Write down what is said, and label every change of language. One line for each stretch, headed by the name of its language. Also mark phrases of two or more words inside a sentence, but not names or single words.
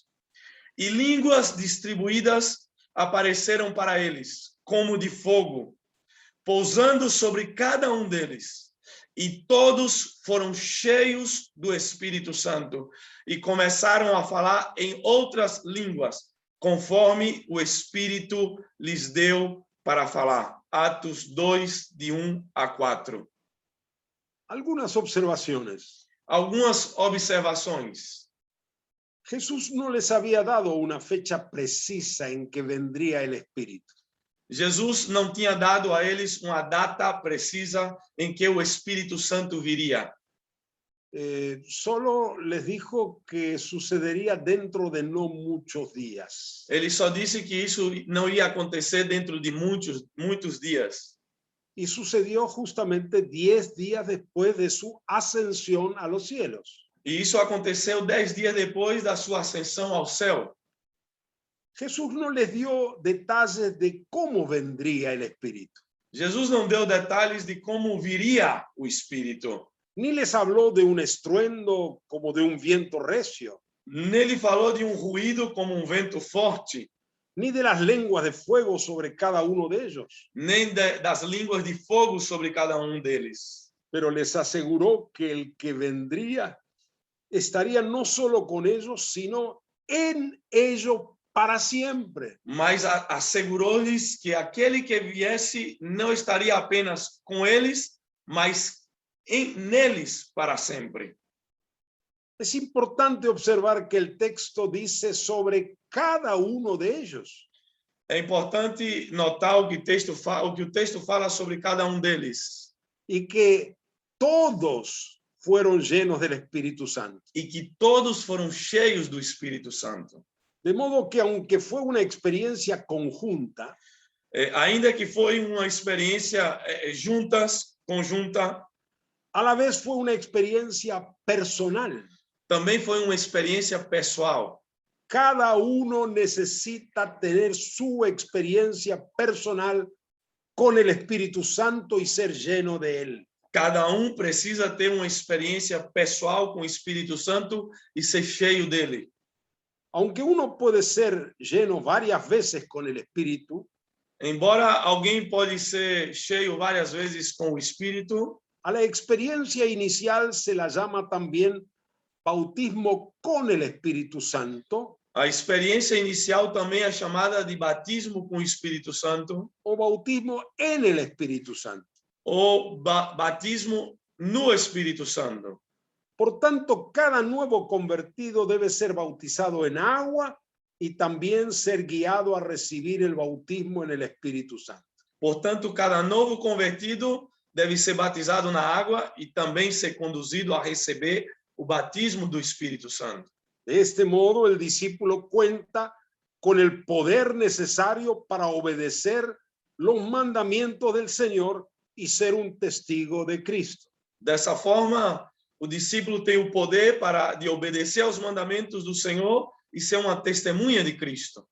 Portuguese: E línguas distribuídas apareceram para eles, como de fogo, pousando sobre cada um deles. E todos foram cheios do Espírito Santo e começaram a falar em outras línguas, conforme o Espírito lhes deu para falar. Atos 2, de 1 a 4.
Spanish: Algunas observaciones.
Portuguese: Algumas observações.
Spanish: Jesús no les había dado una fecha precisa en que vendría el Espíritu.
Portuguese: Jesus não tinha dado a eles uma data precisa em que o Espírito Santo viria.
Spanish: Solo les dijo que sucedería dentro de no muchos días.
Portuguese: Ele só disse que isso não ia acontecer dentro de muitos dias.
Spanish: Y sucedió justamente 10 días después de su ascensión a los cielos.
Portuguese: E isso aconteceu 10 dias depois da sua ascensão ao céu.
Spanish: Jesús no les dio detalles de cómo vendría el Espíritu.
Portuguese: Jesus não deu detalhes de como viria o Espírito.
Spanish: Ni les habló de un estruendo como de un viento recio.
Portuguese: Nele falou de um ruído como um vento forte,
Spanish: Ni de las lenguas de fuego sobre cada uno de ellos.
Portuguese: nem das línguas de fogo sobre cada um deles.
Spanish: Pero les aseguró que el que vendría estaría no solo con ellos, sino en ellos para siempre.
Portuguese: Mas assegurou-lhes que aquele que viesse não estaria apenas com eles, mas neles para sempre.
Spanish: Es importante observar que el texto dice sobre cada uno de ellos.
Portuguese: É importante notar o que o texto fala sobre cada um deles.
Spanish: Y que todos fueron llenos del Espíritu Santo.
Portuguese: E que todos foram cheios do Espírito Santo.
Spanish: De modo que aunque fue una experiencia conjunta,
Portuguese: Ainda que foi uma experiência conjunta,
Spanish: a la vez fue una experiencia personal.
Portuguese: também foi uma experiência pessoal.
Spanish: Cada uno necesita tener su experiencia personal con el Espíritu Santo y ser lleno de él.
Portuguese: Cada um precisa ter uma experiência pessoal com o Espírito Santo e ser cheio dele.
Spanish: Aunque uno puede ser lleno varias veces con el Espíritu,
Portuguese: Embora alguém pode ser cheio várias vezes com o Espírito,
Spanish: a la experiencia inicial se la llama también bautismo con el Espíritu Santo
Portuguese: a experiência inicial também é chamada de batismo com o Espírito Santo
Spanish: o bautismo en el Espíritu Santo.
Portuguese: ou batismo no Espírito Santo.
Spanish: Por tanto, cada nuevo convertido debe ser bautizado en agua y también ser guiado a recibir el bautismo en el Espíritu Santo.
Portuguese: Portanto, cada novo convertido deve ser batizado na água e também ser conduzido a receber o batismo do Espírito Santo.
Spanish: De este modo, el discípulo cuenta con el poder necesario para obedecer los mandamientos del Señor y ser un testigo de Cristo.
Portuguese: Dessa forma, o discípulo tem o poder de obedecer aos mandamentos do Senhor e ser uma testemunha de Cristo.